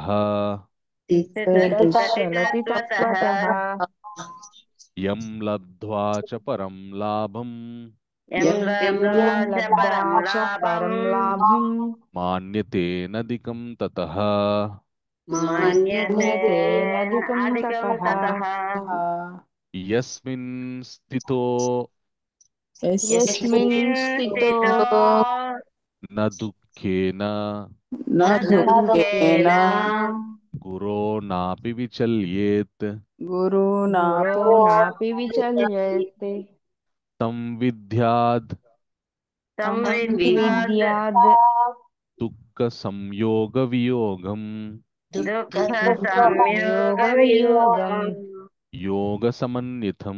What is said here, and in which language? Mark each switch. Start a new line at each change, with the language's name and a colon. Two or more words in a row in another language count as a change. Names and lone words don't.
Sanskrit: స్థితశ్చలతి తత్వతః. యం లబ్ధ్వా చ పరం లాభం యం లబ్ధ్వా చ పరం లాభం మాన్యతేనధికం తతః. మన్యతేనధికం తతః. యస్మిన్ స్థితో యస్మిన్ స్థితో న దుఃఖేన न दुःखेन గురో నాపి విచల్యేత్ गुरुणापि గురో నాపి విచల్యతే సంవిద్యాద్ సంవిద్యాద్ దుఃఖ సంయోగ వియోగం దుఃఖ సంయోగ వియోగం యోగ సమన్వితం.